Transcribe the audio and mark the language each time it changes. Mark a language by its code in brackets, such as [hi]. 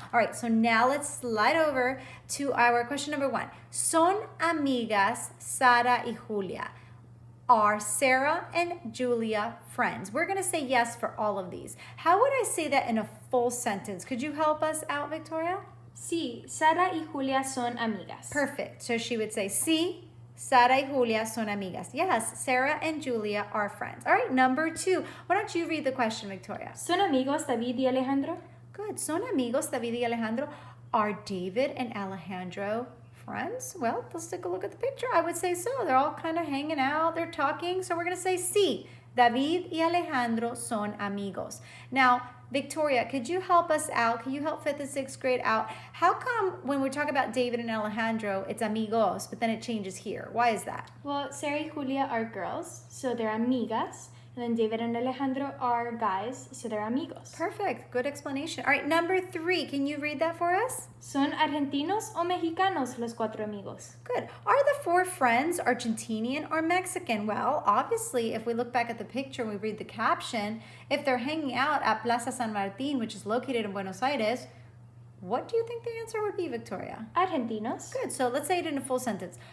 [en] All right, so now let's slide over to our question number 1. [es] Son amigas Sara y Julia. [en] Are Sarah and Julia friends? We're going to say yes for all of these. How would I say that in a full sentence? Could you help us out, Victoria? [es] Sí, Sara y Julia son amigas. [en] Perfect. So she would say, [es] sí, Sara y Julia son amigas. [en] Yes, Sarah and Julia are friends. All right, number 2. Why don't you read the question, Victoria? [es] ¿Son amigos David y Alejandro? [en] Good. [es] Son amigos David y Alejandro. [en] Are David and Alejandro friends? Well, let's take a look at the picture. I would say so. They're all kind of hanging out. They're talking. So we're going to say sí. [es] David y Alejandro son amigos. [en] Now, Victoria, could you help us out? Can you help 5th and 6th grade out? How come when we talk about David and Alejandro, it's amigos, but then it changes here? Why is that? Well, Sarah y Julia are girls, so they're amigas. And then David and Alejandro are guys, so they're amigos. Perfect. Good explanation. All right, number 3. Can you read that for us? [es] ¿Son argentinos o mexicanos los 4 amigos? [en] Good. Are the 4 friends Argentinian or Mexican? Well, obviously, if we look back at the picture and we read the caption, if they're hanging out at Plaza San Martin, which is located in Buenos Aires, what do you think the answer would be, Victoria? [es] Argentinos. [en] Good. So let's say it in a full sentence.